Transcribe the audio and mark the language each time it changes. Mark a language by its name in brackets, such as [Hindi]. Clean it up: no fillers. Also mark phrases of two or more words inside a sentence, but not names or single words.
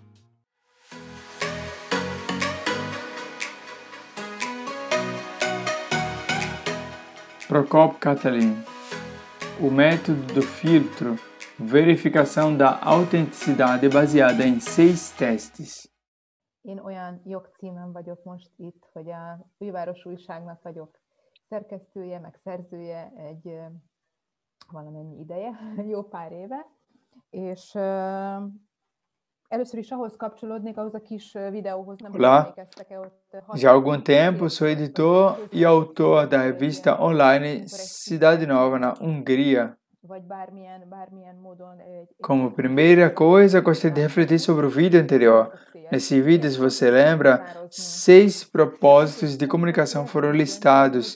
[Portuguese] Prokop Katalin. O método do filtro, verificação da autenticidade baseada em 6 testes. [Hungarian] Én olyan jogcímen vagyok most itt, hogy a Főváros Újságnak vagyok szerkesztője, meg szerzője valamennyi ideje, jó pár éve, és először is ahhoz kapcsolódnék, ahhoz a kis videóhoz, nem emlékeztek-e ott. [Portuguese] Já há algum tempo sou editor e autor da revista online Cidade Nova, na Hungria. Como primeira coisa, gostei de refletir sobre o vídeo anterior. Nesse vídeo, se você lembra, 6 propósitos de comunicação foram listados.